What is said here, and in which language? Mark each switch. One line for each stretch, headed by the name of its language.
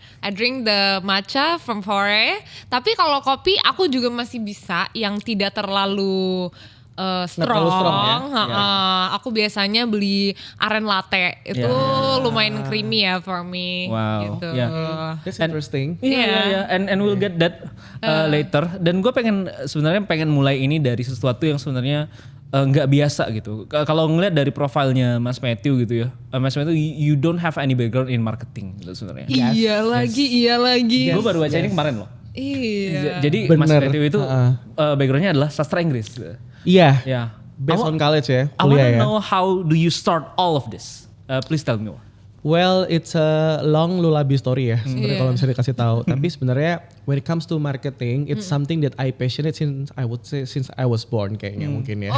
English: I drink the matcha from Fore.
Indonesian: Tapi kalau kopi aku juga masih bisa yang tidak terlalu terlalu strong ya? Aku biasanya beli aren latte. Itu lumayan creamy ya
English: for me. Wow.
Indonesian: Gitu.
English: That's interesting. Iya. And we'll get that later.
Indonesian: Dan gue sebenarnya pengen mulai ini dari sesuatu yang sebenarnya nggak biasa gitu. Kalau ngeliat dari profilnya Mas Matthew gitu ya, Mas Matthew
English: you don't have any background in marketing
Indonesian: gitu sebenarnya. Iya lagi. Gue baru baca ini kemarin loh. Iya. Jadi Bener. Mas Matthew itu backgroundnya adalah sastra Inggris. Iya. Ya.
English: Based on college ya, I wanna
Indonesian: kuliah ya.
English: know how do you start all of this? Please tell me. Well, it's a long lullaby story ya,
Indonesian: sebenarnya kalau misalnya dikasih tahu. Tapi sebenarnya
English: when it comes to marketing, it's something that I passionate since I was born
Indonesian: kayaknya mungkin ya.